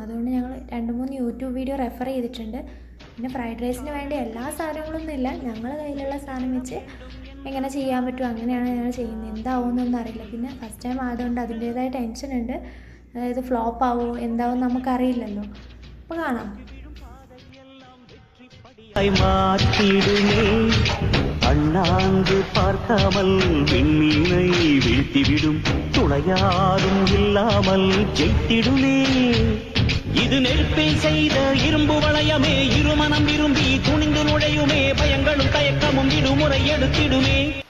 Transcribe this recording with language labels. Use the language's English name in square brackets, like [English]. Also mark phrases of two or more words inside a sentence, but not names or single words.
[Malayalam] അതുകൊണ്ട് ഞങ്ങൾ 2-3 യൂട്യൂബ് വീഡിയോ റെഫർ ചെയ്തിട്ടുണ്ട്. പിന്നെ ഫ്രൈഡ് റൈസിന് വേണ്ടി എല്ലാ സാധനങ്ങളൊന്നും ഇല്ല, ഞങ്ങൾ കയ്യിലുള്ള സാധനം വെച്ച് എങ്ങനെ ചെയ്യാൻ പറ്റും അങ്ങനെയാണ് ഞങ്ങൾ ചെയ്യുന്നത്. എന്താവുമെന്നൊന്നും അറിയില്ല. പിന്നെ [English] first time [Malayalam] ആയതുകൊണ്ട് അതിൻ്റേതായ ടെൻഷൻ ഉണ്ട്. അതായത് ഫ്ലോപ്പ് ആവുമോ എന്താവും നമുക്കറിയില്ലല്ലോ. അപ്പോൾ കാണാം. [Tamil] அண்ணாந்து பார்க்காமல் விண்மீனை வீழ்த்திவிடும் துணையாரும் இல்லாமல் ஜெயித்திடுமே. இது நெருப்பில் செய்த இரும்பு வளையமே, இருமனம் விரும்பி துணிந்து நுழையுமே, பயங்களும் தயக்கமும் விடுமுறை எடுத்திடுமே.